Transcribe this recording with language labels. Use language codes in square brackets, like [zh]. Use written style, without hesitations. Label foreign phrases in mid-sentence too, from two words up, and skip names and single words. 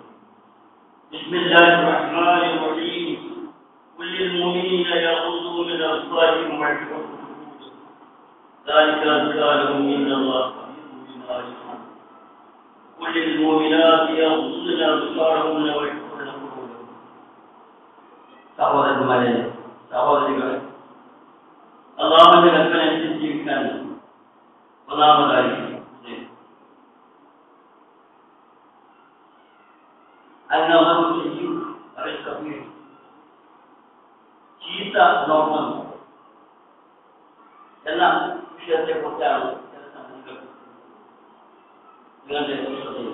[ar] بسم الله الرحمن الرحيم. قل للمؤمنين يغضوا من أبصارهم ويحفظوا فروجهم ذلك أزكى لهم إن الله خبير بما يصنعون. قل للمؤمنات يغضضن أبصارهن ويحفظن فروجهن. [ml] സഹോദരന്മാരെ സഹോദരികളെ, അല്ലാഹുവിന്റെ കൽപ്പന അനുസരിച്ച് ജീവിക്കാൻ ഒന്നാമതായി ചീത്ത നോട്ടം എന്ന വിഷയത്തെ കുറിച്ചാണ് ചില സംഗതികൾ നിങ്ങളുടെ ശ്രദ്ധയിൽ.